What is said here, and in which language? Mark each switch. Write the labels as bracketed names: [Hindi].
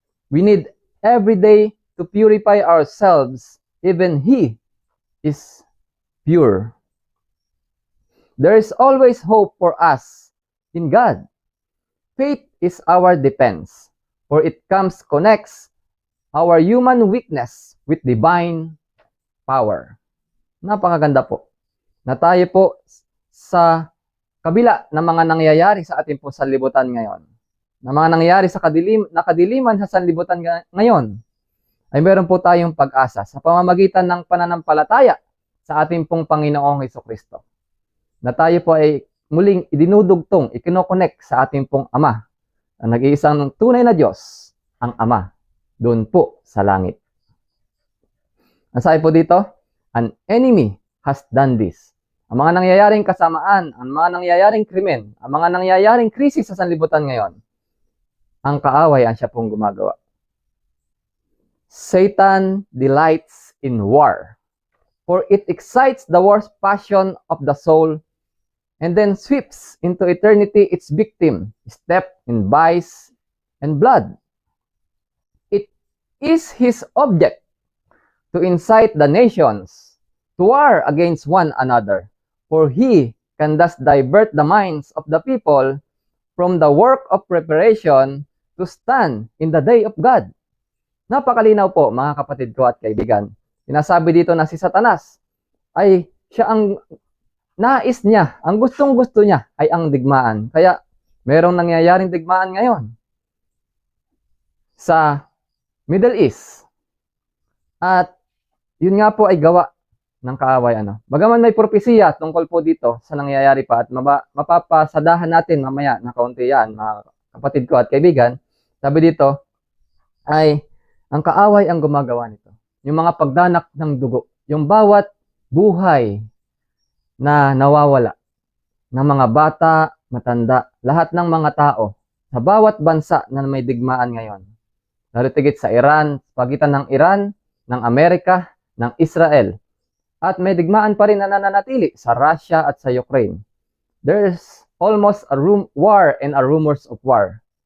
[English] We need every day to purify ourselves, even He is pure. There is always hope for us in God. Faith is our defense, for it connects our human weakness with divine power. [Filipino] Napakaganda po na tayo po sa kabila ng mga nangyayari sa ating po sanlibutan ngayon, na mga nangyayari sa kadiliman sa sanlibutan ngayon, ay meron po tayong pag-asa sa pamamagitan ng pananampalataya sa ating pong Panginoong Hesukristo. Na tayo po ay muling idinudugtong, ikinokonek sa ating pong Ama, ang nag-iisang tunay na Diyos, ang Ama, doon po sa langit. Ang sabi po dito, [English] an enemy has done this. [Filipino] Ang mga nangyayaring kasamaan, ang mga nangyayaring krimen, ang mga nangyayaring krisis sa sanlibutan ngayon, ang kaaway ang siya pong gumagawa. [English] Satan delights in war, for it excites the worst passion of the soul and then sweeps into eternity its victim, steeped in vice and blood. It is his object to incite the nations to war against one another, for he can thus divert the minds of the people from the work of preparation to stand in the day of God. [Filipino] Napakalinaw po, mga kapatid ko at kaibigan. Sinasabi dito na si Satanas ay siya ang nais niya, ang gustong-gusto niya ay ang digmaan. Kaya merong nangyayaring digmaan ngayon sa Middle East. At yun nga po ay gawa ng kaaway. Bagaman may propesiya tungkol po dito sa nangyayari pa at mapapasadahan natin mamaya na kaunti yan, mga kapatid ko at kaibigan. Sabi dito ay ang kaaway ang gumagawa nito. Yung mga pagdanak ng dugo, yung bawat buhay na nawawala ng mga bata, matanda, lahat ng mga tao sa bawat bansa na may digmaan ngayon. Naritigit sa Iran, pagitan ng Iran, ng Amerika, ng Israel. At may digmaan pa rin na nananatili sa Russia at sa Ukraine. [English] There's almost a war and a rumors of war.